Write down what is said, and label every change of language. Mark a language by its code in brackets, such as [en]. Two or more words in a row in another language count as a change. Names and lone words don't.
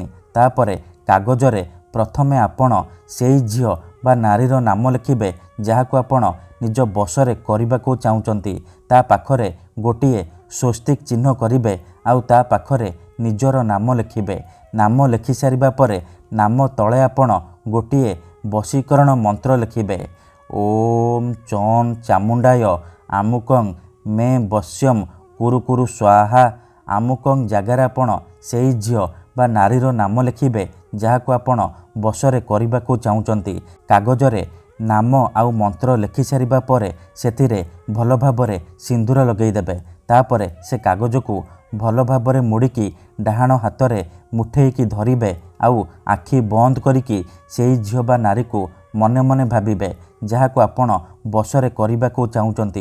[or] ତାପରେ କାଗଜରେ ପ୍ରଥମେ ଆପଣ ସେଇ ଝିଅ ବା ନାରୀର ନାମ ଲେଖିବେ ଯାହାକୁ ଆପଣ ନିଜ ବଶରେ କରିବାକୁ ଚାହୁଁଛନ୍ତି। ତା ପାଖରେ ଗୋଟିଏ ସ୍ୱସ୍ତିକ ଚିହ୍ନ କରିବେ, ଆଉ ତା ପାଖରେ ନିଜର ନାମ ଲେଖିବେ। ନାମ ଲେଖି ସାରିବା ପରେ ନାମ ତଳେ ଆପଣ ଗୋଟିଏ ବଶୀକରଣ ମନ୍ତ୍ର ଲେଖିବେ। [sa] ओम चौन चामुंडाय आमुकं मे वश्यम कुरु कुरु स्वाहा। [or] ଆମୁକଂ ଜାଗାରେ ଆପଣ ସେଇ ଝିଅ ବା ନାରୀର ନାମ ଲେଖିବେ ଯାହାକୁ ଆପଣ ବଶରେ କରିବାକୁ ଚାହୁଁଛନ୍ତି। କାଗଜରେ ନାମ ଆଉ ମନ୍ତ୍ର ଲେଖି ସାରିବା ପରେ ସେଥିରେ ଭଲ ଭାବରେ ସିନ୍ଦୂର ଲଗାଇ ଦେବେ। ତାପରେ ସେ କାଗଜ କୁ ଭଲ ଭାବରେ ମୋଡ଼ିକି ଡାହାଣ ହାତରେ ମୁଠେଇକି ଧରିବେ, ଆଉ ଆଖି ବନ୍ଦ କରିକି ସେଇ ଝିଅ ବା ନାରୀ କୁ ମନେ ମନେ ଭାବିବେ ଯାହାକୁ ଆପଣ ବଶରେ କରିବାକୁ ଚାହୁଁଛନ୍ତି।